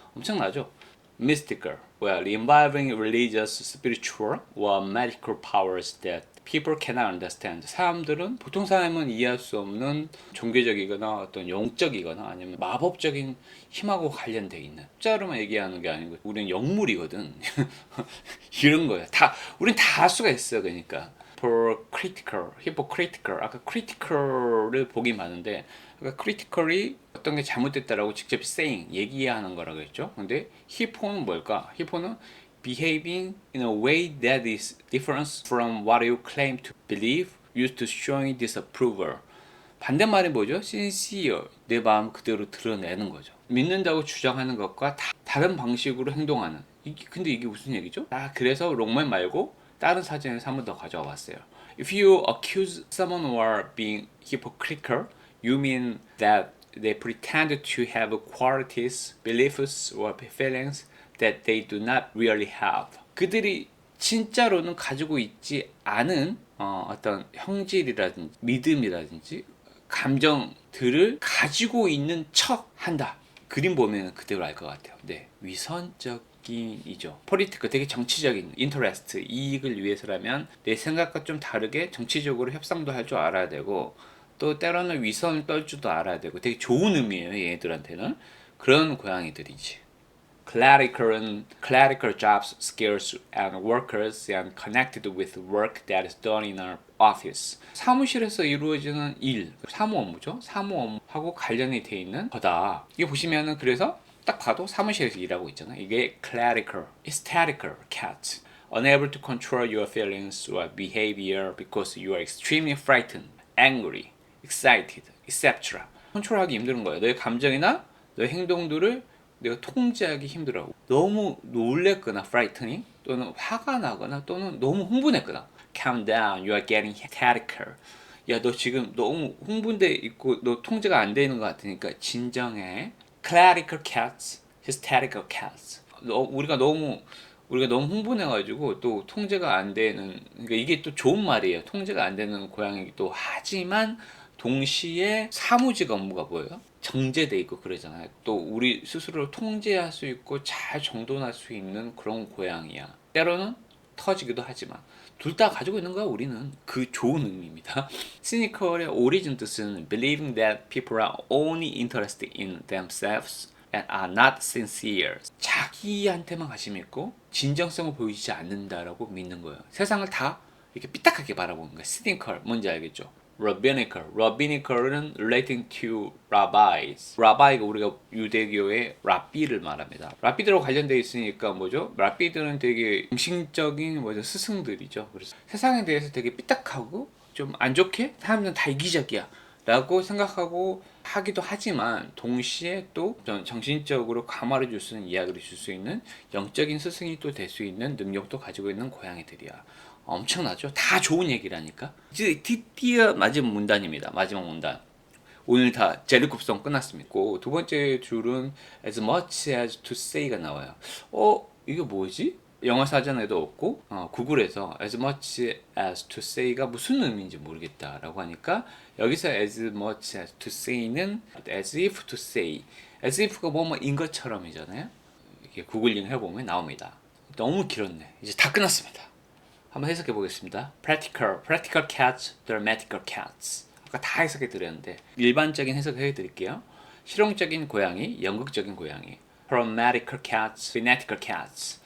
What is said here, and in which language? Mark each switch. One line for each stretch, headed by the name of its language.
Korean: 엄청나죠?
English: mystical, well, involving religious, spiritual, or magical powers that people cannot understand.
Korean: 사람들은, 보통 사람은 이해할 수 없는 종교적이거나 어떤 영적이거나 아니면 마법적인 힘하고 관련되어 있는, 숫자로만 얘기하는 게 아니고 우리는 영물이거든. 이런 거야. 우린 다 할 수가 있어. 그러니까 hypocritical. 아까 critical을 보기 많은데, 그러니까 critically 어떤 게 잘못됐다라고 직접 saying, 얘기하는 거라고 했죠. 근데 히포는 뭘까?
English: 히포는 behaving in a way that is different from what you claim to believe, used to showing disapproval.
Korean: 반대말이 뭐죠? sincere, 내 마음 그대로 드러내는 거죠. 믿는다고 주장하는 것과 다른 방식으로 행동하는. 근데 이게 무슨 얘기죠? 그래서 롱맨 말고 다른 사전에서 한 번 더 가져와 봤어요.
English: If you accuse someone of being hypocritical, you mean that they pretend to have qualities, beliefs, or feelings that they do not really have.
Korean: 그들이 진짜로는 가지고 있지 않은 어떤 형질이라든지 믿음이라든지 감정들을 가지고 있는 척 한다. 그림 보면 그대로 알 것 같아요. 네, 위선적인이죠. political, 되게 정치적인 interest, 이익을 위해서라면 내 생각과 좀 다르게 정치적으로 협상도 할 줄 알아야 되고, 또 때로는 위선을 떨 줄도 알아야 되고, 되게 좋은 의미예요. 얘네들한테는 그런 고양이들이지.
English: clerical jobs, skills and workers and connected with work that is done in our office.
Korean: 사무실에서 이루어지는 일, 사무 업무죠. 사무 업무하고 관련이 돼 있는 거다. 이게 보시면은 그래서 딱 봐도 사무실에서 일하고 있잖아.
English: 이게 clerical, hysterical cat. Unable to control your feelings or behavior because you are extremely frightened, angry, excited, etc.
Korean: 컨트롤하기 힘든 거예요. 너의 감정이나 너의 행동들을 내가 통제하기 힘들어. 너무 놀랬거나 frightening, 또는 화가 나거나 또는 너무 흥분했거나.
English: Calm down, you are getting hysterical.
Korean: 야, 너 지금 너무 흥분돼 있고 너 통제가 안 되는 것 같으니까 진정해.
English: Clerical cats, hysterical cats.
Korean: 우리가 너무 흥분해가지고 또 통제가 안 되는, 그러니까 이게 또 좋은 말이에요. 통제가 안 되는 고양이기도 하지만 동시에 사무직 업무가 뭐예요? 정제돼 있고 그러잖아요. 또 우리 스스로를 통제할 수 있고 잘 정돈할 수 있는 그런 고양이야. 때로는 터지기도 하지만 둘 다 가지고 있는 거야. 우리는 그 좋은 의미입니다. 시니컬의 오리진 뜻은
English: believing that people are only interested in themselves and are not sincere.
Korean: 자기한테만 관심 있고 진정성을 보이지 않는다라고 믿는 거예요. 세상을 다 이렇게 삐딱하게 바라보는 거예요. 시니컬 뭔지 알겠죠?
English: Rabbinical은 relating to rabbis.
Korean: rabbi가 우리가 유대교의 랍비를 말합니다. 랍비들하고 관련되어 있으니까 뭐죠? 랍비들은 되게 정신적인 스승들이죠. 그래서 세상에 대해서 되게 삐딱하고 좀 안 좋게 사람들은 다 이기적이야 라고 생각하고 하기도 하지만 동시에 또 정신적으로 감화를 줄 수 있는, 이야기를 줄 수 있는 영적인 스승이 또 될 수 있는 능력도 가지고 있는 고양이들이야. 엄청나죠? 다 좋은 얘기라니까. 이제 드디어 마지막 문단입니다. 마지막 문단. 오늘 다 제르콥성 끝났습니다. 두 번째 줄은
English: as much as to say
Korean: 가 나와요. 이게 뭐지? 영어 사전에도 없고 구글에서
English: as much as to say
Korean: 가 무슨 의미인지 모르겠다라고 하니까 여기서 as much as to say는
English: as if to say,
Korean: as if가 뭐뭐인 것처럼이잖아요. 이렇게 구글링 해보면 나옵니다. 너무 길었네. 이제 다 끝났습니다. 한번 해석해 보겠습니다.
English: practical cats, dramatical cats.
Korean: 아까 다 해석해 드렸는데 일반적인 해석을 해 드릴게요. 실용적인 고양이, 연극적인 고양이.
English: Dramatical cats, fanatical cats.